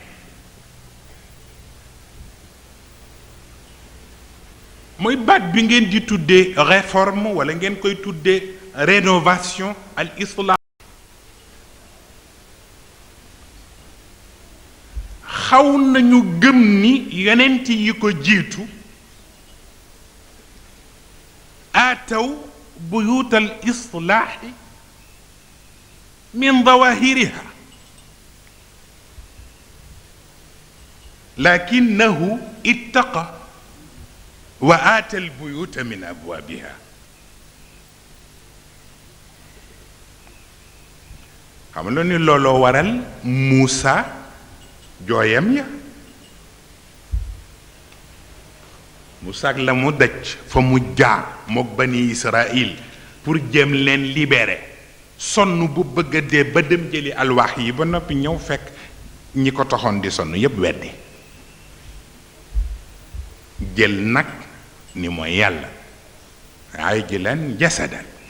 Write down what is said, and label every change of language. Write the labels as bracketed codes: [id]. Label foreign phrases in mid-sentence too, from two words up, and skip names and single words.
[wo] mooy baat bi ngeen di tuddee réforme walla ngeen koy tuddee rénovation al islam xaw nañu gëm ni yonent yi ko jiitu [ar] آتوا بيوت الإصلاح من ظواهرها لكنه اتقى وآتى البيوت من أبوابها [wo] xamaloon ni looloo waral Muusa jooyam ya Muusa ak la mu daj fa mu jaar mook bani Israël pour jéem leen libérer sonn bu bëgg a dee ba dem jëli alwaax yi ba noppi ñëw fekk ñi ko taxoon di sonn yépp weddi jël nag ni mooy yàlla ay ji leen jasadan